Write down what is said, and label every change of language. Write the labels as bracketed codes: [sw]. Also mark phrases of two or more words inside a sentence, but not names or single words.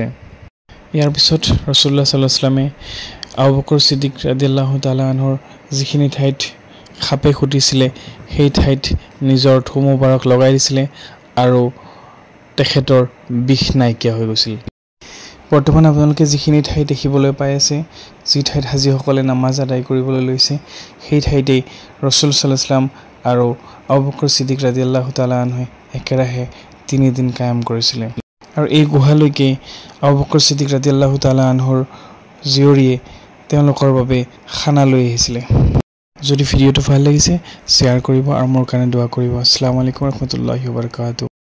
[as] ইয়াৰ পিছত ৰাসূলুল্লাহ [ar] صلى الله عليه وسلم [as] আবু বকৰ সিদ্দিক [ar] رضي الله تعالى عنه [as] যিখিনি ঠাইত সাপে খুটিছিলে সেই ঠাইত নিজৰ থু মুবাৰক লগাই দিছিলে আৰু তেখেতৰ বিষ নাইকিয়া হৈ গৈছিল। বৰ্তমান আপোনালোকে যিখিনি ঠাই দেখিবলৈ পাই আছে, যি ঠাইত হাজীসকলে নামাজ আদায় কৰিবলৈ লৈছে, সেই ঠাইতেই ৰাসূল [ar] صلى الله عليه وسلم [as] আৰু আবু বকৰ সিদ্দিক [ar] رضي الله تعالى عنه [as] একেৰাহে 3 দিন কায়াম কৰিছিলে। আৰু এই গুহালৈকে আবু বকৰ সিদ্দিক [ar] رضي الله تعالى عنه [as] জীয়ৰীয়ে তেওঁলোকৰ বাবে খানা লৈ আহিছিলে। যদি ভিডিঅ'টো ভাল লাগিছে শ্বেয়াৰ কৰিব আৰু মোৰ কাৰণে দোৱা কৰিব। [ar] السلام عليكم ورحمة الله وبركاته.